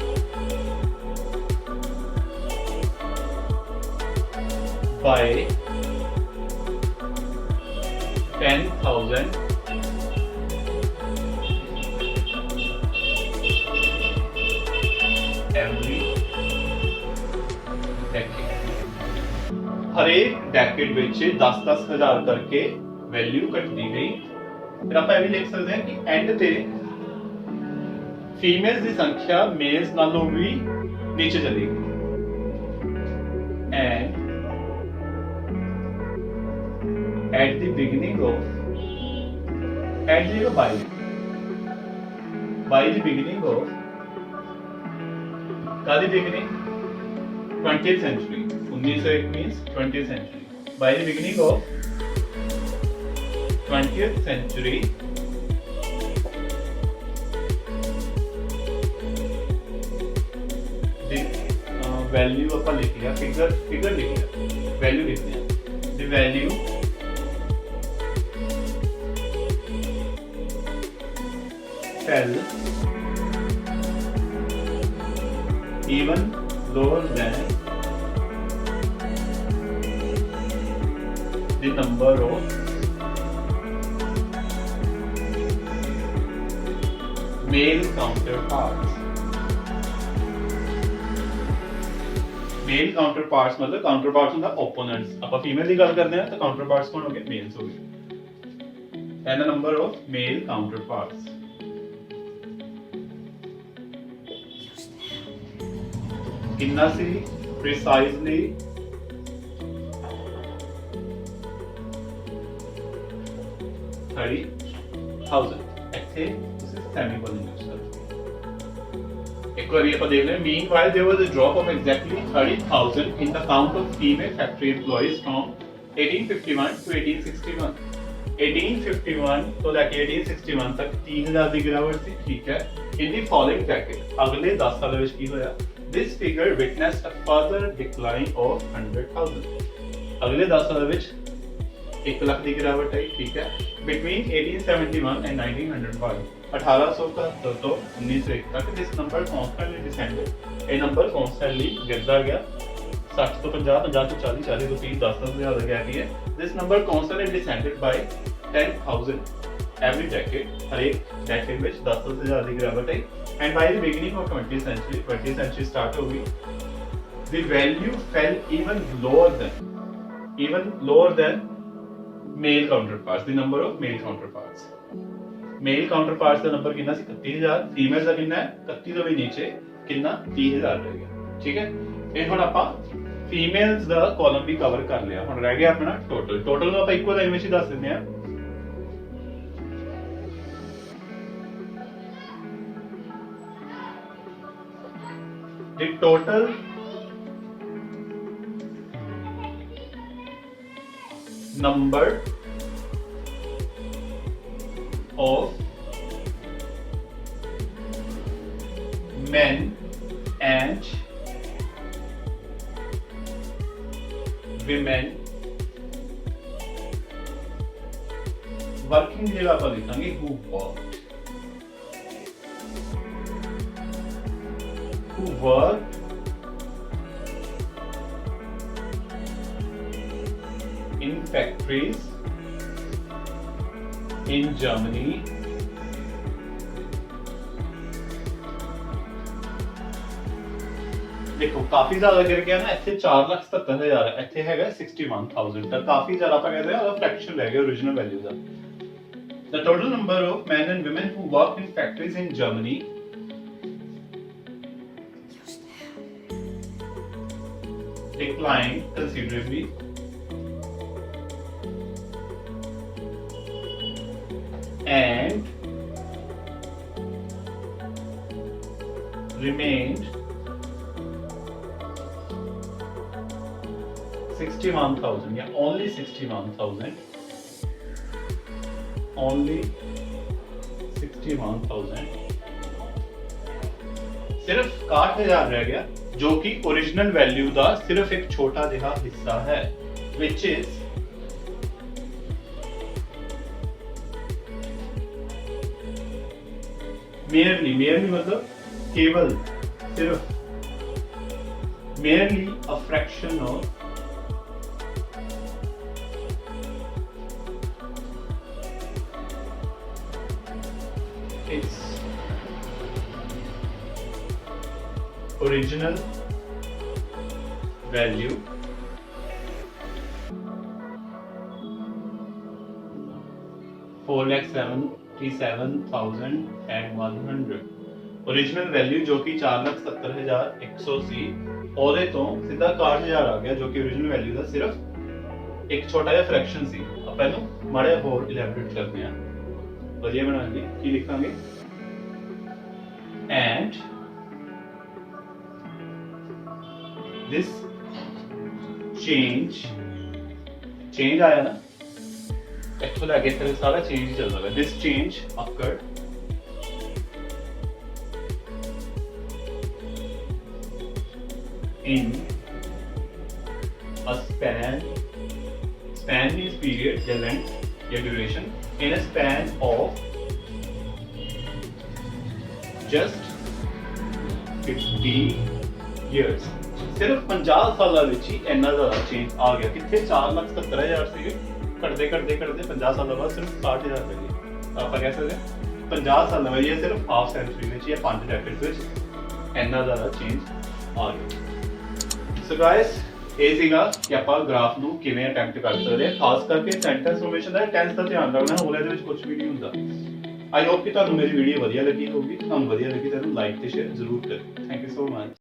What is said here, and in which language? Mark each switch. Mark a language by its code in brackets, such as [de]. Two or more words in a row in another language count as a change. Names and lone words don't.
[en] by 10,000 every decade। [pa] हरेक डेकेड ਵਿੱਚ 10,000 ਕਰਕੇ ਵੈਲਿਊ ਘਟਦੀ ਗਈ। ਫਿਰ ਆਪਾਂ ਇਹ ਵੀ ਲਿਖ ਸਕਦੇ ਹਾਂ ਕਿ ਐਂਡ ਤੇ ਫੀਮੇਲਸ ਦੀ ਸੰਖਿਆ ਮੇਲਸ ਨਾਲੋਂ ਵੀ ਨੀਚੇ ਚਲੀ ਗਈ। [en] ਐਂਡ at the beginning of by the beginning of the beginning 20th century, 1901 means 20th century, by the beginning of 20th century the value [pa] ਆਪਾਂ ਲਿਖ ਲਿਆ, figure ਲਿਖ ਲਿਆ, value ਲਿਖ ਲਿਆ, [en] the value fell even lower than the number of male counterparts। male counterparts मतलब काउंटरपार्ट्स ਹੁੰਦਾ opponents। [pa] ਆਪਾਂ ਫੀਮੇਲ ਦੀ ਗੱਲ ਕਰਦੇ ਹਾਂ ਤਾਂ ਕਾउंटरपार्ट्स ਕੌਣ ਹੋ ਗਏ? ਮੇਲਸ ਹੋ ਗਏ। [en] and the number of male counterparts। [pa] ਕਿਤਨਾ ਸੀ प्रिसाइजली 30,000। ਇੱਥੇ ਤੁਸੀਂ ਸੈਮੀਕੋਲਨ ਯੂਜ਼ ਕਰੋ। ਇੱਕ ਵਾਰੀ ਆਪਾਂ ਦੇਖ ਲਈਏ, [en] meanwhile there was a drop of exactly 30,000 in the count of female factory employees from 1851 to 1861। [pa] 1851 ਤੋਂ ਲੈ ਕੇ 1861 ਤੱਕ 30,000 ਦੀ ਗਿਰਾਵਟ ਸੀ, ਠੀਕ ਹੈ। [en] in the following decade, [pa] ਅਗਲੇ 10 ਸਾਲਾਂ ਵਿੱਚ ਕੀ ਹੋਇਆ? [en] This figure witnessed a further decline of 100,000। [pa] ਅਗਲੇ 10 ਸਾਲ ਵਿੱਚ 1 ਲੱਖ ਦੀ ਗਿਰਾਵਟ ਆਈ, ਠੀਕ ਹੈ। [en] Between 1871 and 1901, [pa] 1871 ਤੋਂ 1901 ਤੱਕ [en] this number constantly descended। [pa] ਇਹ ਨੰਬਰ constantly ਗਿਰਦਾ ਗਿਆ। 60 ਤੋਂ 50, 50 ਤੋਂ 40, 40 ਤੋਂ 30, 10,000 ਦਾ ਗੈਪ ਹੀ ਹੈ। [en] This number constantly descended by 10,000 every decade। [pa] ਹਰੇਕ decade ਵਿੱਚ 10,000 ਦੀ ਗਿਰਾਵਟ ਆਈ। [en] And by the beginning of 20th century start [hi] हो गई, [en] the value fell even lower than male counterparts, the number of male counterparts। male counterparts [pa] ਦਾ ਨੰਬਰ ਕਿੰਨਾ ਸੀ? 31,000। ਫੀਮੇਲ ਦਾ ਕਿੰਨਾ ਹੈ? 31 ਤੋਂ ਵੀ ਨੀਚੇ ਕਿੰਨਾ? 30,000 ਰਹਿ ਗਿਆ, ਠੀਕ ਹੈ। ਇਹ ਹੁਣ ਆਪਾਂ ਫੀਮੇਲਸ ਦਾ ਕਾਲਮ ਵੀ ਕਵਰ ਕਰ ਲਿਆ। ਹੁਣ ਰਹਿ ਗਿਆ ਆਪਣਾ ਟੋਟਲ ਨੂੰ ਆਪਾਂ ਇੱਕੋ ਲਾਈਨ ਵਿੱਚ ਹੀ ਦੱਸ ਦਿੰਦੇ ਹਾਂ। [en] The total number of men and women working [hi] जगह पर लिखेंगे [en] who worked in factories in Germany [hi] देखो काफी ज्यादा गिर गया ना, [pa] ਇੱਥੇ 4,77,000 ਹੈ, ਇੱਥੇ ਹੈਗਾ 61,000, ਤਾਂ ਕਾਫੀ ਜ਼ਿਆਦਾ ਆਪਾਂ ਕਹਿੰਦੇ ਆ ਫ੍ਰੈਕਸ਼ਨ ਰਹਿ ਗਿਆ original ਵੈਲਿਊ ਦਾ। [en] The total number of men and women who work in factories in Germany declined considerably and remained 61,000, yeah, only 61,000, only 61,000, [hi] सिर्फ 61,000 रह गया, जो कि ओरिजिनल वैल्यू का सिर्फ एक छोटा जिहा हिस्सा है, [en] which is merely [hi] मतलब केवल सिर्फ [en] merely a fraction of its original value $4,77,100 original value [pa] ਜੋ ਕਿ 4,77,100 ਸੀ, ਉਹਦੇ ਤੋਂ ਸਿੱਧਾ 61,000 ਆ ਗਿਆ, ਜੋ ਕਿ [en] original value [pa] ਦਾ ਸਿਰਫ ਇੱਕ ਛੋਟਾ ਜਿਹਾ ਫ੍ਰੈਕਸ਼ਨ ਸੀ। ਆਪਾਂ ਇਹਨੂੰ ਮਾੜਾ ਹੋਰ ਇਲੈਬੋਰੇਟ ਕਰਦੇ ਹਾਂ ਵਧੀਆ ਬਣਾਉਣ ਲਈ। ਕੀ ਲਿਖਾਂਗੇ? [en] and this change [hi] आया ना, [pa] ਇੱਥੋਂ ਲੈ ਕੇ ਇੱਥੇ ਸਾਰਾ ਚੇਂਜ ਹੀ ਚੱਲਦਾ ਹੈ। [en] this change occurred in a span means period या length या duration, in a span of just 50 years, [hi] सिर्फ 50 सालों [pa] ਵਿੱਚ ਹੀ ਇੰਨਾ ਜ਼ਿਆਦਾ ਚੇਂਜ ਆ ਗਿਆ। ਕਿੱਥੇ 4,77,000 ਸੀਗੇ, ਘਟਦੇ 50 ਸਾਲਾਂ ਬਾਅਦ ਸਿਰਫ 60,000 ਰਹਿ ਗਏ। ਆਪਾਂ ਕਹਿ ਸਕਦੇ 50 ਸਾਲਾਂ ਵਿੱਚ ਜਾਂ ਸਿਰਫ ਹਾਫ ਸੈਂਚੁਰੀ ਵਿੱਚ ਜਾਂ 5 ਡੈਕੇਡਸ ਵਿੱਚ ਇੰਨਾ ਜ਼ਿਆਦਾ ਚੇਂਜ ਆ ਗਿਆ। ਸੋ ਗਾਇਸ, ਇਹ ਸੀਗਾ ਕਿ ਆਪਾਂ ਗ੍ਰਾਫ ਨੂੰ ਕਿਵੇਂ ਅਟੈਂਪਟ ਕਰ ਸਕਦੇ ਹਾਂ, ਖਾਸ ਕਰਕੇ ਸੈਂਟੈਂਸ ਫਾਰਮੇਸ਼ਨ ਦਾ ਟੈਂਸ ਦਾ ਧਿਆਨ ਰੱਖਣਾ, ਹੋਰ ਇਹਦੇ ਵਿੱਚ ਕੁਝ ਵੀ ਨਹੀਂ ਹੁੰਦਾ। [en] I hope [pa] कि ਤੁਹਾਨੂੰ ਮੇਰੀ ਵੀਡੀਓ ਵਧੀਆ ਲੱਗੀ ਹੋਊਗੀ। ਤੁਹਾਨੂੰ ਵਧੀਆ ਲੱਗੀ ਤਾਂ ਇਹਨੂੰ ਲਾਈਕ ਤੇ ਸ਼ੇਅਰ ਜ਼ਰੂਰ ਕਰਿਓ। [en] Thank you so much.